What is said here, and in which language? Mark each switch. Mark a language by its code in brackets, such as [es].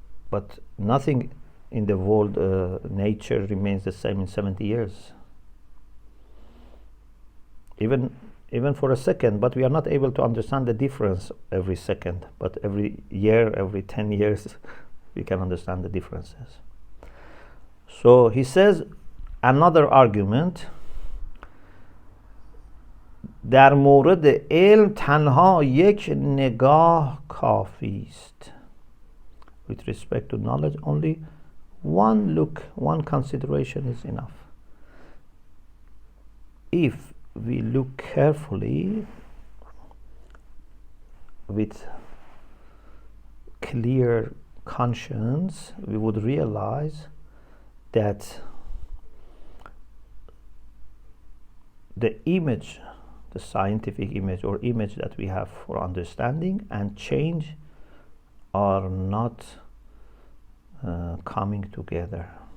[en] But nothing in the world, nature remains the same in 70 years. Even even for a second, but we are not able to understand the difference every second. But every year, every 10 years, we can understand the differences. So he says, another argument, [fa] در مورد علم تنها یک نگاه کافی است. [en] With respect to knowledge, only one look, one consideration is enough. If we look carefully with clear conscience, we would realize that the image, the scientific image or image that we have for understanding and change are not coming together.